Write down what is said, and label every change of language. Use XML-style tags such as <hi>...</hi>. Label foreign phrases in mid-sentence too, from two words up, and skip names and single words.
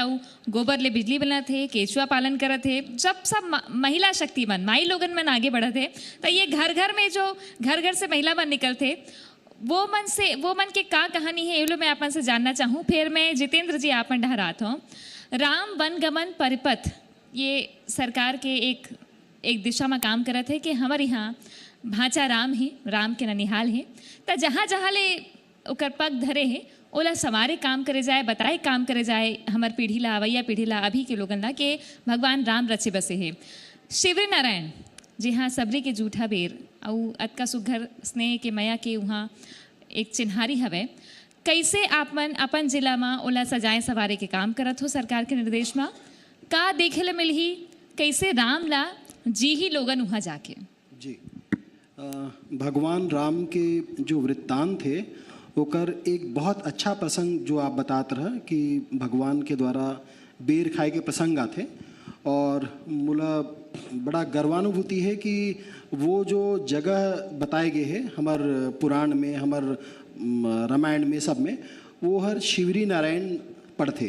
<hne>और गोबर ले बिजली बनत है, केचुआ पालन करत है, जब सब महिला शक्ति मन, माई लोगन मन आगे बढ़त है, तो ये घर घर में जो घर से महिला मन निकलते, वो मन के का कहानी है ये लो मैं आपन से जानना चाहूँ। फिर मैं जितेंद्र जी आपन डहरात हूँ। राम वनगमन परिपथ ये सरकार के एक दिशा में काम करत है कि हमारे यहाँ भांचा राम है, राम के ननिहाल है, तो जहाँ जहाँ ले ओकर पग धरे है ओला सवारे काम करे जाए, बताए काम करे जाए हमार पीढ़ी ला, अवैया पीढ़ी ला, अभी के लोगन ला के भगवान राम रचे बसे है। शिवरी नारायण जी हाँ सबरी के जूठा बेर और अतका सुघर स्नेह के मया के वहाँ एक चिन्हारी हवे। कैसे आप मन अपन जिला में ओला सजाए सवारे के काम करत हो सरकार के निर्देश में, का देखे ला मिलही, कैसे राम ला जी ही लोगन वहाँ जाके? जी भगवान राम के जो वृत्तांत थे ओकर एक बहुत अच्छा प्रसंग जो आप बताते रहे कि भगवान के द्वारा बेर खाए के प्रसंग आते, और मुला बड़ा गर्वानुभूति है कि वो जो जगह बताए गए हैं हमार पुराण में, हमार रामायण में, सब में वो हर शिवरी नारायण पढ़ते।</hne>